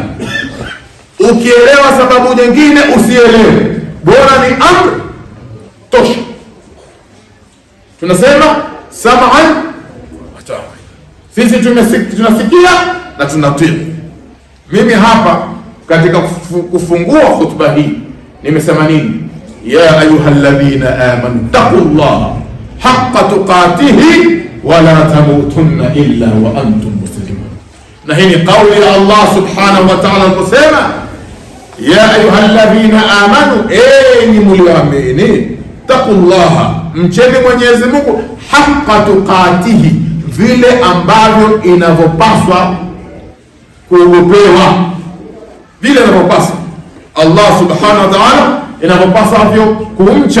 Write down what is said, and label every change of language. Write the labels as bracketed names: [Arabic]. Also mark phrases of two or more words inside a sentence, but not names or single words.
[Swahili] Ukielewa sababu nyingine usielewe, bora ni amri tosha. Tunasema [Arabic] سمعا و طاعة, [Swahili] sisi tunasikia na tunatii. Mimi hapa katika kufungua khutba hii nimesema nini? [Arabic] يا أيها الذين آمنوا اتقوا الله حق تقاته ولا تموتن إلا وأنتم مسلمون. [Swahili] Na hii ni kauli ya Allah [Arabic] سبحانه و تعالى [Swahili] aliposema [Arabic] يا أيها الذين آمنوا, [Swahili] enyi mlioamini, taqullaha, mcheni Mwenyezi Mungu, [Arabic] حق تقاته, [Swahili] vile ambavyo inavyopaswa kuogopewa, vile inavyopaswa Allah [Arabic] سبحانه و تعالى [Swahili] inavyopaswa kumcha.